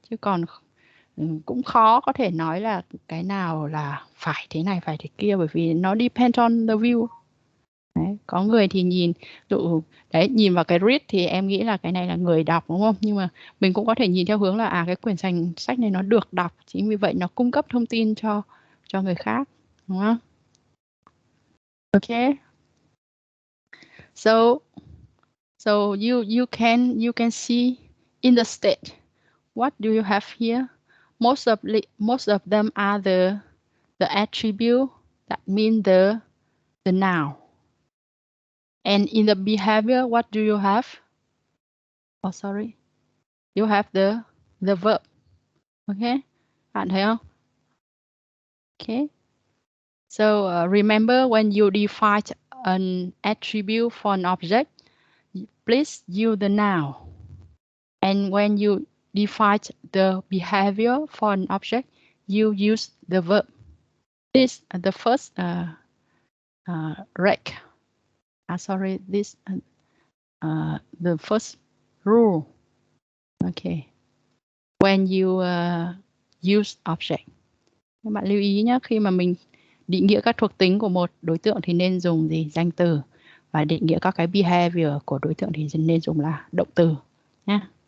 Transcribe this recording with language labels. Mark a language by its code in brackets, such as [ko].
[vi] Chứ còn cũng khó có thể nói là cái nào là phải thế này phải thế kia, bởi vì nó [en] depend on the view. [vi] Đấy, có người thì nhìn vào cái read thì em nghĩ là cái này là người đọc, đúng không? Nhưng mà mình cũng có thể nhìn theo hướng là cái quyển sách này nó được đọc, chính vì vậy nó cung cấp thông tin cho người khác, đúng không? [en] Okay. So you can see in the state, what do you have here? Most of them are the attribute, that means the noun. And in the behavior, what do you have? Oh, sorry. You have the verb. Okay. [vi] Bạn thấy không? [en] Okay. So remember, when you define an attribute for an object, please use the noun. And when you define the behavior for an object, you use the verb. This the first rec. Sorry, this the first rule. Okay. When you use object. [vi] Các bạn lưu ý nhé, khi mà mình định nghĩa các thuộc tính của một đối tượng thì nên dùng gì? Danh từ. Và định nghĩa các cái behavior của đối tượng thì nên dùng là động từ nhé.